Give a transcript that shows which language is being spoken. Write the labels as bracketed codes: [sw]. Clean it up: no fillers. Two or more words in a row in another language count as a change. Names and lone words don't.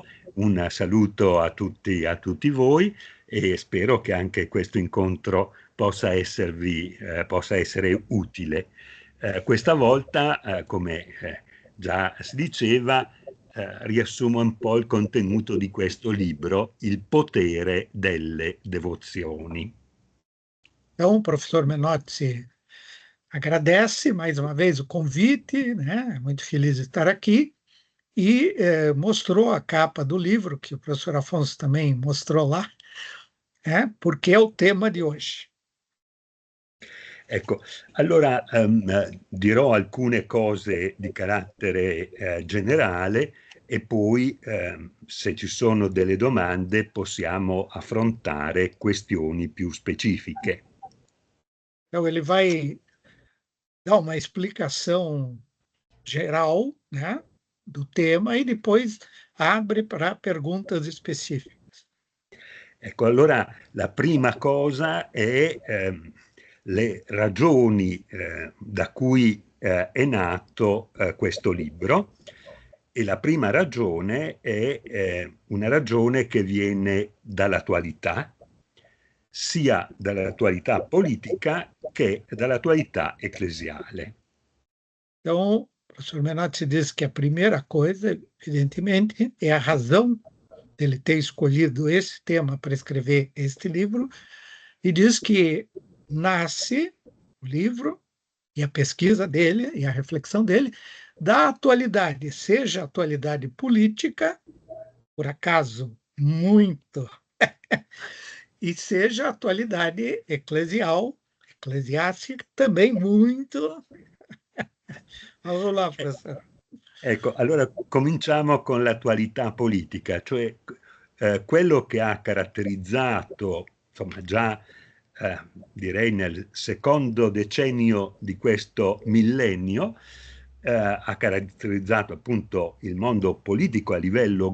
[it] Un saluto a tutti voi e spero che anche questo incontro possa essere utile. Questa volta, come già si diceva, riassumo un po' il contenuto di questo libro, Il potere delle devozioni. [pt] Então, o professor Menotti agradece mais uma vez o convite, né? Muito feliz de estar aqui, e mostrou a capa do livro, que o professor Afonso também mostrou lá, porque é o tema [it] di oggi. Ecco, allora dirò alcune cose di carattere generale e poi se ci sono delle domande possiamo affrontare questioni più specifiche. [pt] Então, ele vai dar uma explicação geral, né, do tema e depois abre para perguntas específicas. [it] Ecco, allora la prima cosa è le ragioni da cui è nato questo libro, e la prima ragione è una ragione che viene dall'attualità, sia dall'attualità politica che dall'attualità ecclesiale. [pt] Então, o professor Menotti diz que a primeira coisa, evidentemente, é a razão dele ter escolhido esse tema para escrever este livro, e diz que nasce o livro e a pesquisa dele e a reflexão dele da atualidade, seja a atualidade política, por acaso muito, e seja a atualidade eclesiástica, também muito. Vamos lá, professor. [it] Ecco, allora cominciamo con l'attualità politica, cioè quello che ha caratterizzato, insomma, già direi nel secondo decennio di questo millennio, ha caratterizzato appunto il mondo politico a livello